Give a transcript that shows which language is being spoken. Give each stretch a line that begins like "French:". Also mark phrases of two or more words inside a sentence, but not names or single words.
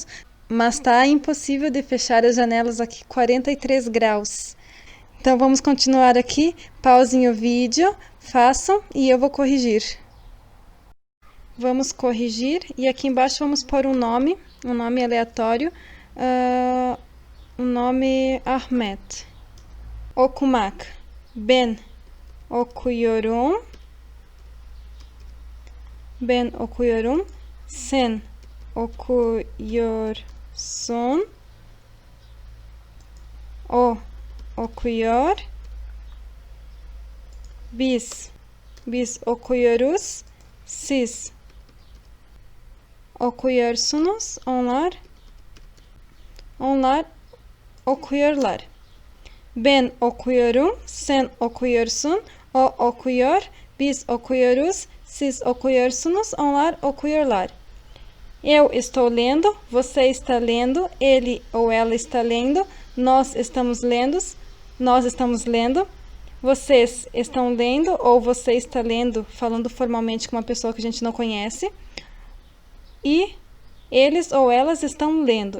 Portuguese: Mas está impossível de fechar as janelas aqui, 43 graus. Então vamos continuar aqui. Pausem o vídeo, façam e eu vou corrigir. Vamos corrigir e aqui embaixo vamos pôr um nome aleatório, o nome Ahmet.
Turkish: Okumak, ben okuyorum, sen okuyorsun, o okuyor, biz okuyoruz, siz okuyorsunuz, onlar okuyorlar. Ben okuyorum, sen okuyorsun, O okuyor, biz okuyoruz, siz okuyorsunuz, onlar okuyorlar.
Portuguese: Eu estou lendo, você está lendo, ele ou ela está lendo, nós estamos lendo, vocês estão lendo ou você está lendo, falando formalmente com uma pessoa que a gente não conhece. E eles ou elas estão lendo.